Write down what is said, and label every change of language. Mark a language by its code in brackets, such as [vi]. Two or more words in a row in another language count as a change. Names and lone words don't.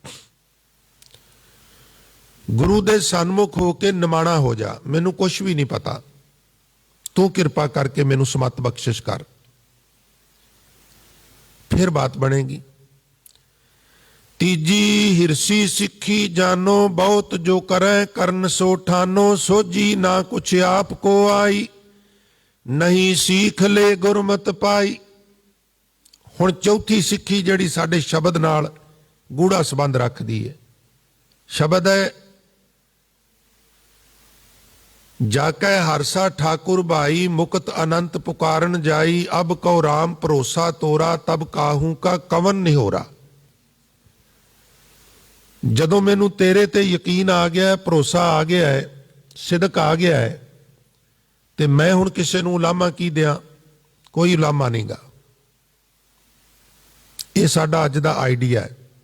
[pa] ਗੁਰੂ ਦੇ ਸਨਮੁਖ ਹੋਕੇ ਨਮਾਣਾ ਹੋ ਜਾ, ਮੈਨੂੰ ਕੁਛ ਭੀ ਨਹੀਂ ਪਤਾ, ਤੂੰ ਕਿਰਪਾ ਕਰਕੇ ਮੈਨੂੰ ਸਮਤ ਬਖ਼ਸ਼ਿਸ਼ ਕਰ, ਫਿਰ ਬਾਤ ਬਣੇਗੀ। ਤੀਜੀ ਹਿਰਸੀ ਸਿੱਖੀ ਜਾਨੋ ਬਹੁਤ ਜੋ ਕਰੇਂ ਕਰਨ ਸੋ ਠਾਨੋ ਸੋਝੀ ਨਾ ਕੁਛ ਆਪਕੋ ਆਈ ਨਹੀਂ ਸੀਖ ਲੇ ਗੁਰਮਤ ਪਾਈ। ਹੁਣ ਚੌਥੀ ਸਿੱਖੀ ਜਿਹੜੀ ਸਾਡੇ ਸ਼ਬਦ ਨਾਲ ਗੂੜ੍ਹਾ ਸੰਬੰਧ ਰੱਖਦੀ ਹੈ, ਸ਼ਬਦ ਹੈ ਜਾਕੈ ਹਰਸਾ ਠਾਕੁਰ ਭਾਈ ਮੁਕਤ ਅਨੰਤ ਪੁਕਾਰਨ ਜਾਈ ਅਬ ਕੌ ਰਾਮ ਭਰੋਸਾ ਤੋਰਾ ਤਬ ਕਾਹੂ ਕਾ ਕਵਨ ਨਿਹੋਰਾ। ਜਦੋਂ ਮੈਨੂੰ ਤੇਰੇ ਤੇ ਯਕੀਨ ਆ ਗਿਆ ਹੈ, ਭਰੋਸਾ ਆ ਗਿਆ ਹੈ, ਸਿਦਕ ਆ ਗਿਆ ਹੈ, ਤੇ ਮੈਂ ਹੁਣ ਕਿਸੇ ਨੂੰ ਉਲਾਮਾ ਕੀ ਦਿਆਂ, ਕੋਈ ਉਲਾਮਾ ਨਹੀਂ ਗਾ। ਯੇ ਸਾਡਾ ਅੱਜ ਦਾ ਆਇਡੀਆ ਹੈ।